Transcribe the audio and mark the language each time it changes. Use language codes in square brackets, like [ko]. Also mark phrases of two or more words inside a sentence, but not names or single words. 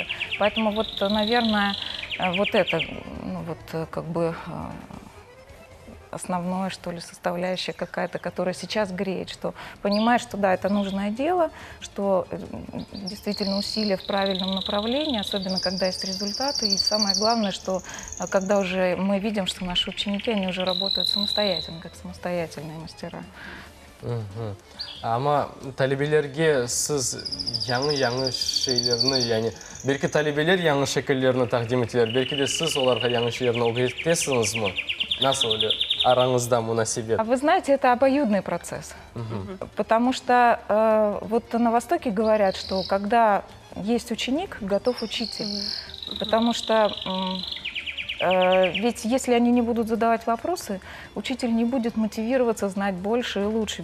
[ru] Поэтому вот, наверное, вот это, ну, вот, как бы основное, что ли, составляющая какая-то, которая сейчас греет, что понимаешь, что да, это нужное дело, что действительно усилия в правильном направлении, особенно когда есть результаты. И самое главное, что когда уже мы видим, что наши ученики, они уже работают самостоятельно, как самостоятельные мастера. [crh] Ama talebelerge siz yangi şeylerini, yani belki talebeler yangi şekillerini takdim ettiler, belki de siz onlara yangi şeylerini öğretirsiniz mi? Nasıl oluyor aranızda münasebet? [ru] А вы знаете, это обоюдный процесс. Потому что вот на Востоке говорят, что когда есть ученик, готов учитель. Потому что ведь если они не будут задавать вопросы, учитель не будет мотивироваться знать больше и лучше.